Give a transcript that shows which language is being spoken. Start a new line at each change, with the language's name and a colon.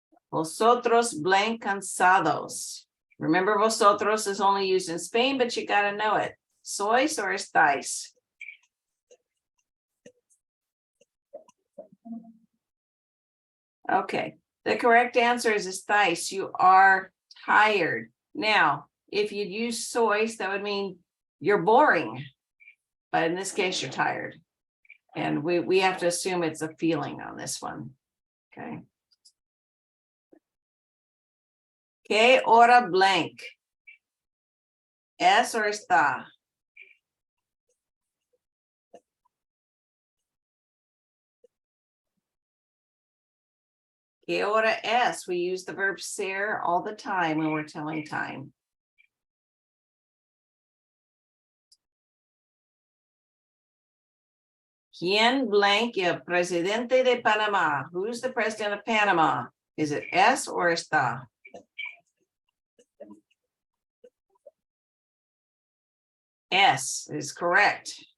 Spanish: Vosotros blank cansados.
English: Remember, vosotros is only used in Spain, but you got to know it.
Spanish: Sois or estáis?
English: Okay, the correct answer is estáis. You are tired. Now, if you'd use sois, that would mean you're boring. But in this case, you're tired. And we have to assume it's a feeling on this one. Okay.
Spanish: ¿Qué hora blank? ¿Es or está? ¿Qué hora es?
English: We use the verb ser all the time when we're telling time.
Spanish: ¿Quién blank el presidente de Panamá?
English: Who's the president of Panama? Is it es or está? Es is correct.